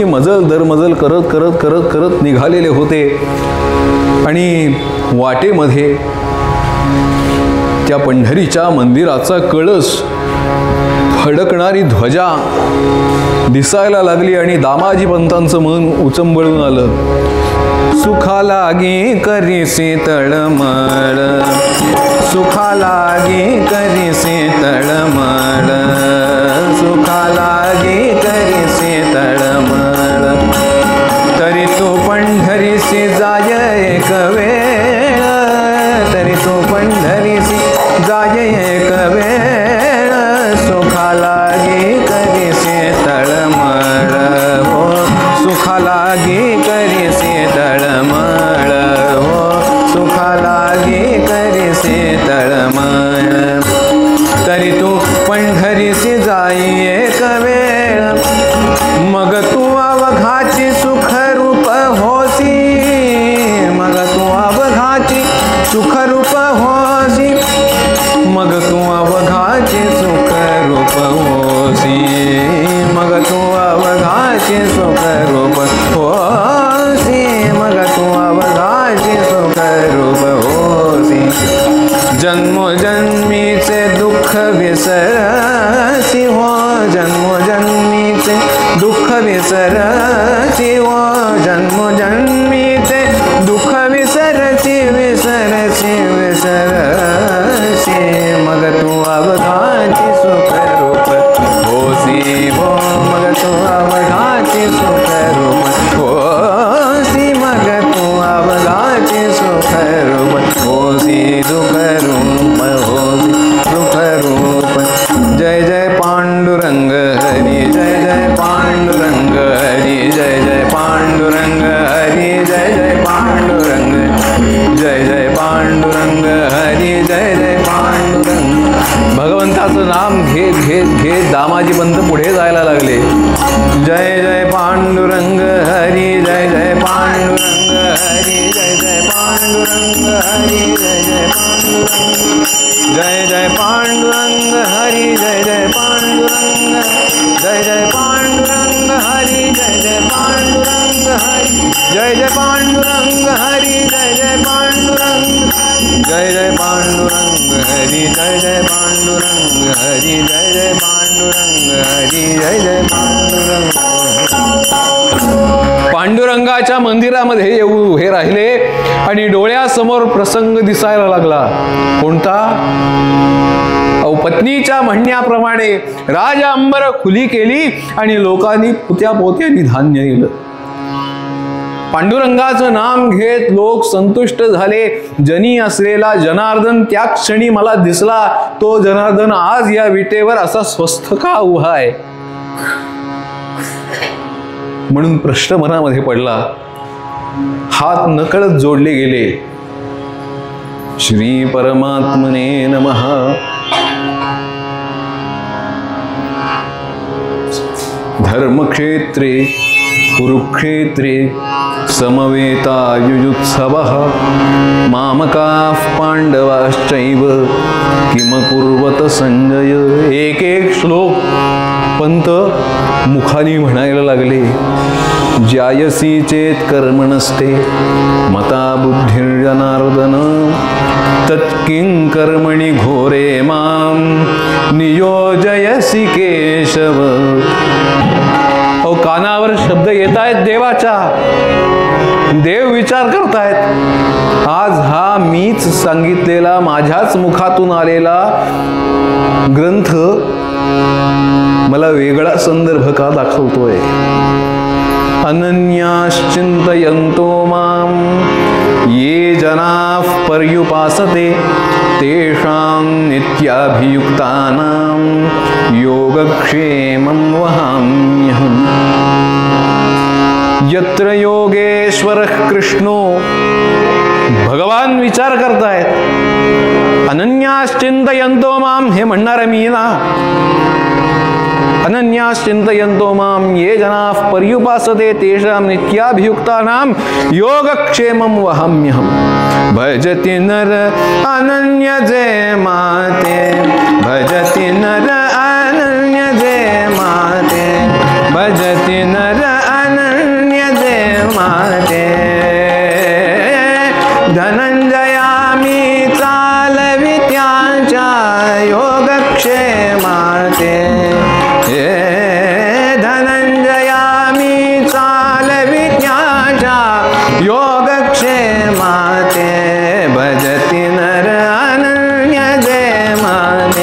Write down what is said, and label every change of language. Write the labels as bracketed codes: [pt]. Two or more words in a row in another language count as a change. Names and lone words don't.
[mr] मजल दरमजल करत करत करत करत निघालेले होते आणि वाटेमध्ये त्या पंढरीच्या मंदिराचा कळस, फडकणारी ध्वजा दिसायला लागली आणि दामाजी पंतांचं मन उचंबळून आलं. सुखा लागे करीसे तळमळ, सुखा लागे करीसे तळमळ, सुखा लागे करीसे तळमळ, तरी तू पंढरीसी जाय एक वेळ, तरी तू पंढरीसी जाय एक वेळ, सुखा लागे करीसे तळमळ, हो सुखा लागे करीसे तळमळ, हो सुखा लागे करीसे तळमळ, तरी तू पंढरीसी जाई एक वेळ, मग तू अवघाची सुखरूप होसी, मग तू अवघाची सुखरूप होसी, मग तू अवघाची सुखरूप होसी, मग तू अवघाची सुखरूप होसी, मग तू अवघाची सुखरूप होसी, जन्मोजन्मीचे दुःख विसरसी हो, जन्मोजन्मीचे दुःख विसरसी हो, जन्मोजन्मीचे दुःख विसरसी विसरसी विसरसी, मग तू अवघाची सुखरूप होसी हो, मग तू अवघाची सुखरूप होसी, मग तू अवघाची सुखरूप होसी, सुखरूप होसी सुखरूप. जय जय पांडुरंग हरी, जय जय पांडुरंग हरी, जय जय पांडुरंग हरी, जय जय पांडुरंग, जय जय पांडुरंग हरी, जय जय पांडुरंग. भगवंताचं नाम घेत घेत घेत दामाजी पंत पुढे जायला लागले. जय जय पांडुरंग हरी, जय जय पांडुरंग हरी, जय जय पांडुरंग हरी, जय जय पांडुरंग, जय जय पांडुरंग हरी, जय जय पांडुरंग, जय जय पांडुरंग हरी, जय जय पांडुरंग हरी, जय जय पांडुरंग हरी, जय जय पांडुरंग, जय जय पांडुरंग हरी, जय जय पांडुरंग हरी, जय जय पांडुरंग हरी, जय जय पांडुरंग. पांडुरंगाच्या मंदिरामध्ये येऊन उभे राहिले आणि डोळ्यासमोर प्रसंग दिसायला लागला. कोणता? पत्नीच्या म्हणण्याप्रमाणे राजा अंबर खुली केली आणि लोकांनी पुत्या पोत्यांनी धान्य दिलं. पांडुरंगाचं नाम घेत लोक संतुष्ट झाले. जनी असलेला जनार्दन त्या क्षणी मला दिसला. तो जनार्दन आज या विटेवर असा स्वस्थ का उभा आहे? म्हणून प्रश्न मनामध्ये पडला. हात नकळत जोडले गेले. [sa] श्री परमात्मने नमः. धर्मक्षेत्रे कुरुक्षेत्रे समवेतायुयुत्सवः मामकाः पांडवाश्चैव किम कुर्वत संजय. [mr] एक एक श्लोक पंत मुखानी म्हणायला लागले. [sa] ज्यायसी चेत कर्मणस्ते मता बुद्धिर्जनार्दन तत्किं कर्मणि घोरे मां नियोजयसी केशव. [mr] कानावर शब्द येत आहेत देवाच्या. देव विचार करतायत. आज हा मीच सांगितलेला माझ्याच मुखातून आलेला ग्रंथ मला वेगळा संदर्भ का दाखवतोय? [sa] अनन्याश्चिन्तयन्तो मां ये जनाः पर्युपासते तेषां नित्याभियुक्तानां योगक्षेमं वहाम्यहम्। यत्र योगेश्वरः कृष्णो, [mr] भगवान विचार करतायत, [sa] अनन्याश्चिन्तयन्तो मां, [mr] हे म्हणणार मी ना, [sa] अनन्याश्चिन्तयन्तो मां ये जनाः पर्युपासते तेषां नित्याभियुक्तानां योगक्षेमं वहाम्यहम्। [mr] भजति नर अनन्यजे माते, भजति नर अनन्यजे माते, भजति नर अनन्यजे माते। धनंजयामी चालवी त्यांच्या योगक्षेमाते, धनंजयामी चालवी त्यांच्या योगक्षेमाते। भजति नर अनन्यजे माते।